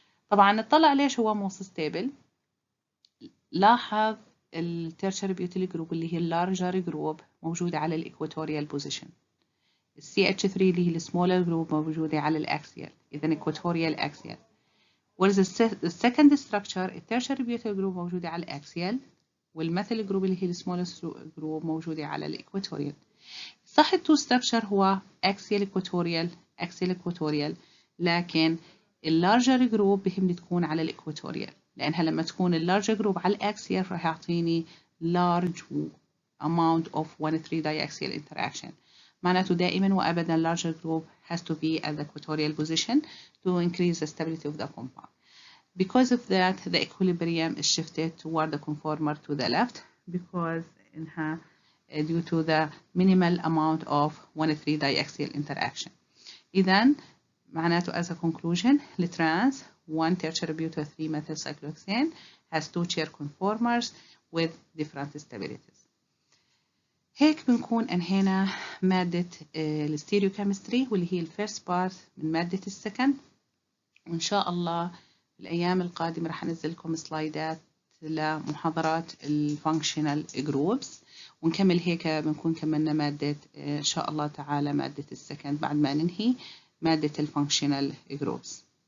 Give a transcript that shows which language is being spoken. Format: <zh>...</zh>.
<ar>طبعا نطلع ليش هو</ar> <en>most stable.</en> <ar>لاحظ ال</ar> <en>tertiary butyl group</en> <ar>اللي هي</ar> <en>larger group</en> <ar>موجودة على</ar> <en>equatorial position.</en> <ar>ال CH3 اللي هي</ar> <en>smaller group</en> <ar>موجودة على الاكسيال، إذا equatorial axial.</ar> <en>whereas the second structure</en> <ar>ال tertiary butyl group موجودة على الاكسيال والميثيل جروب اللي هي</ar> <en>smallest group</en> <ar>موجودة على الايكواتوريال. صح ال 2 structure هو</ar> <en>axial equatorial</en> <ar>لكن</ar> <en>larger group</en> <ar>بهمني تكون على الايكواتوريال، لأنها لما تكون larger group على الاكسيال راح يعطيني</ar> <en>large amount of 1,3 diaxial interaction.</en> <ar>معناته دائما وأبدا</ar> <en>larger group has to be at the equatorial position to increase the stability of the compound. Because of that, the equilibrium is shifted toward the conformer to the left because due to the minimal amount of 1,3 diaxial interaction.</en> <ar>إذن معناته</ar> <en>as a conclusion, the trans 1 tertiary butyl 3 methyl cyclohexane has 2 chair conformers with different stabilities.</en> <ar>هيك بنكون أنهينا مادة الستيريوكيمستري واللي هي الفيرست بارت من مادة السكند، وإن شاء الله الأيام القادمة رح أنزل لكم سلايدات لمحاضرات الفانكشنال جروبس، ونكمل هيك بنكون كملنا مادة إن شاء الله تعالى مادة السكند بعد ما ننهي مادة الفانكشنال جروبس.</ar>